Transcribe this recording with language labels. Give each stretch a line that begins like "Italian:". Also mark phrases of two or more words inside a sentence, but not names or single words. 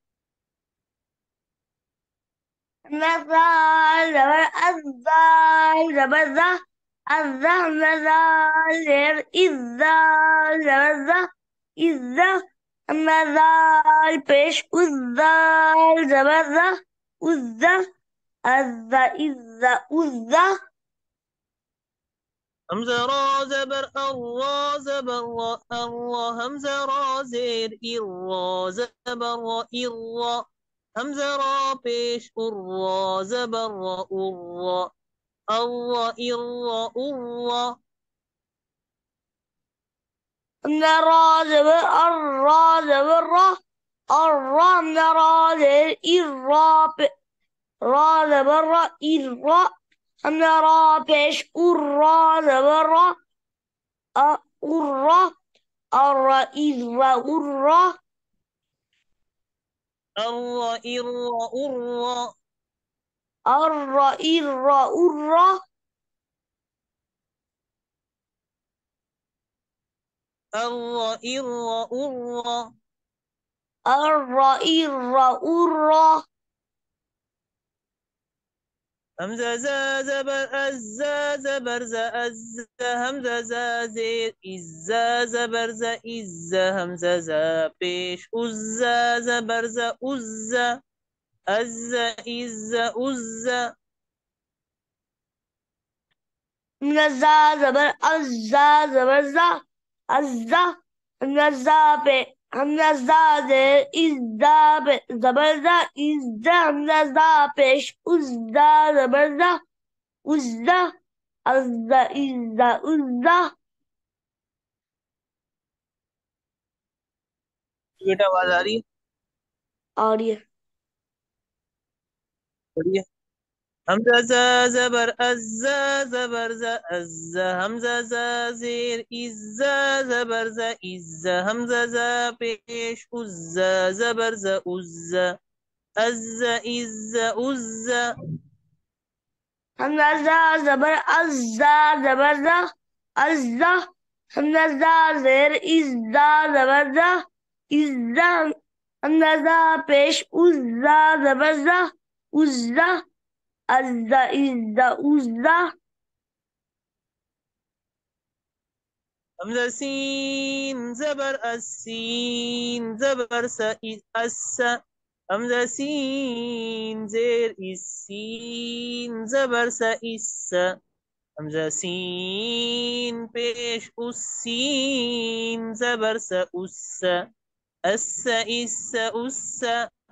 Arabic: مثال زبر الزال زبر ذا الذا مثال زير الزال زبر ذا الذا مثال بيش الزال زبر ذا الذا الذا إذا الذا همزة را زبر الرا زبر را الرا همزة را زير الرا زبر را الرا همزة را بيش الرا زبر را الرا الرا الرا الرا نرى زبر الرا زبر را الرا نرى زبر الرا را زبر را الرا نرى بيش الرا زبر را الرا الرا إذا الرا الرا الرا الرا الرا الرا الرا الرا الرا الرا الرا الرا الرا همزة زا زبر الزا زبر زا الزا همزة زا زير الزا زبر زا الزا همزة زا بيش الزا زبر زا الزا الزا الزا الزا من الزا زبر الزا زبر زا الزا من الزا من الزا زير الزا زبر زا الزا من الزا بيش الزا زبر زا الزا الزا الزا الزا
Hindi: बेटा आवाज आ रही है और ये
Arabic: बढ़िया همزة زا زبر الزا زبر زا الزا همزة زا زير الزا زبر زا الزا همزة زا بيش الزا زبر زا الزا الزا الزا الزا من الزا زبر الزا زبر زا الزا من الزا زير الزا زبر زا الزا من الزا بيش الزا زبر زا الزا الزا الزا الزا همزة سين زبر السين زبر سا السا همزة سين زير السين زبر سا السا همزة سين بيش السين زبر سا السا السا السا السا